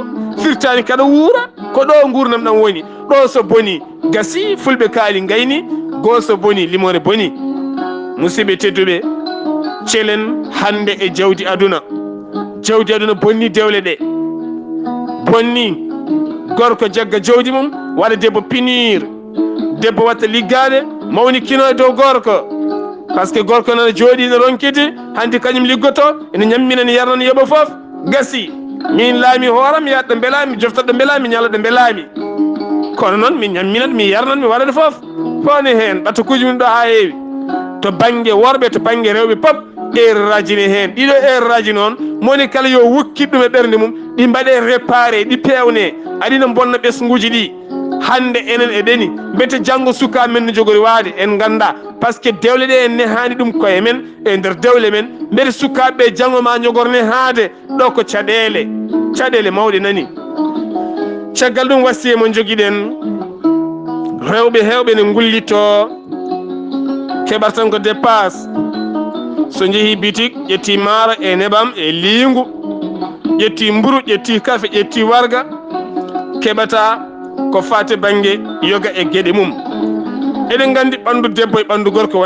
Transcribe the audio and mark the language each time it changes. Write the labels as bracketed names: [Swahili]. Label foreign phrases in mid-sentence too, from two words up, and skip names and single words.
[Fula] firtani kada wuura ko ɗo gurdam ɗam woni ɗo so boni gasi fulɓe kaali gayni goso boni limore boni musidɓe tedduɓe celen hande e jawdi aduna bonni dewle ɗe bonni gorko jagga jawdi mum waɗa debbo pinir debbo watta liggade mawni kino e dow gorko [French] par ce que [Fula] gorko nana jooɗi ne ronkiti hanti kañum liggoto ene ñammina ne yarnana yoɓa foof gasi min laami hooram mi yaɗɗo mbelami joftoɗo mbelami ñalaɗo mbelami kono noon min ñamminat mi yarnan mi waɗaɗo foof fone hen ɓattakuji min ɗo ha heewi to banggue worɓe to banggue rewɓe pop erreur aji ne hen ɗiɗo erreur aji noon moni kala yo wukkit ɗum e ɓerde mum ɗi mbaɗe réparé ɗi pewne aɗina bonna ɓesguji ɗi hande enen e ɗeni mbete janggo suka men no jogori waade en ganda [French] par ce que [Fula] dewle ɗe en nehani ɗum koye men e nder dewle men mbete sukaɓeɓe janggo ma jogorne haade ɗo ko caɗele mawɗe nani caggal ɗum wasiye mo joguiɗen rewɓe hewɓe ne gullito keɓata tan ko dépasse so jeehi bitik ƴetti maaro e neɓam e liingu ƴetti mburu ƴetti kafe ƴetti warga keɓata ko fate banggue yoga e gueɗe mum eɗen gandi ɓandu debbo e ɓandu gorko